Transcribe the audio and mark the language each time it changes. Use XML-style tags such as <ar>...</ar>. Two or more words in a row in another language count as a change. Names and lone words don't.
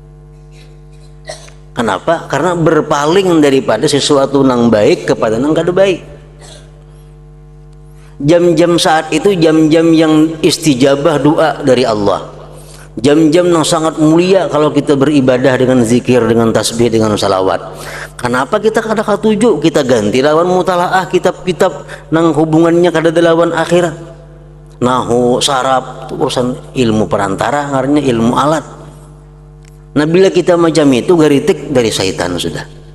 <id>Kenapa?</id> <bjn>Karena berpaling daripada sesuatu yang baik kepada yang kada baik.</bjn> <id>Jam-jam saat itu jam-jam yang istijabah doa dari Allah. Jam-jam yang sangat mulia kalau kita beribadah dengan zikir, dengan tasbih, dengan salawat.</id> <bjn>Kenapa kita kada katuju? Kita ganti lawan mutalaah kitab-kitab nang hubungannya kada lawan akhirat. Nahu, saraf, urusan ilmu perantara, ngarannya ilmu alat.</bjn> <id>Nah, bila kita macam itu geritik dari syaitan sudah.</id>